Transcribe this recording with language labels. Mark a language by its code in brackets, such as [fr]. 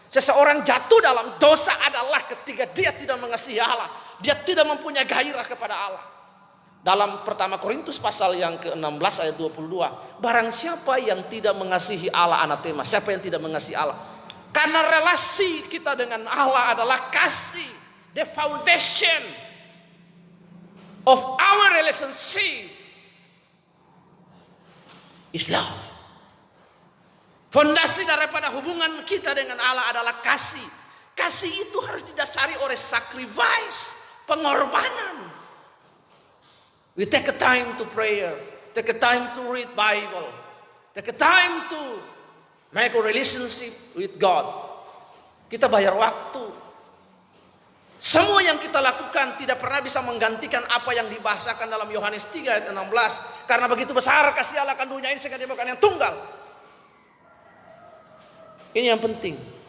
[id] Seseorang jatuh dalam dosa adalah ketika dia tidak mengasihi Allah. Dia tidak mempunyai gairah kepada Allah. Dalam pertama Korintus pasal yang ke-16 ayat 22. Barang siapa yang tidak mengasihi Allah, anatema. Siapa yang tidak mengasihi Allah? Karena relasi kita dengan Allah adalah kasih. [en] The foundation of our relationship is love. [id] Fondasi daripada hubungan kita dengan Allah adalah kasih. Kasih itu harus didasari oleh sacrifice, pengorbanan. [en] We take a time to prayer, take a time to read Bible, take a time to make a relationship with God. [id] Kita bayar waktu. Semua yang kita lakukan tidak pernah bisa menggantikan apa yang dibahasakan dalam Yohanes 3 ayat 16. Karena begitu besar kasih Allah akan dunia ini sehingga dia bukan yang tunggal. Ini yang penting.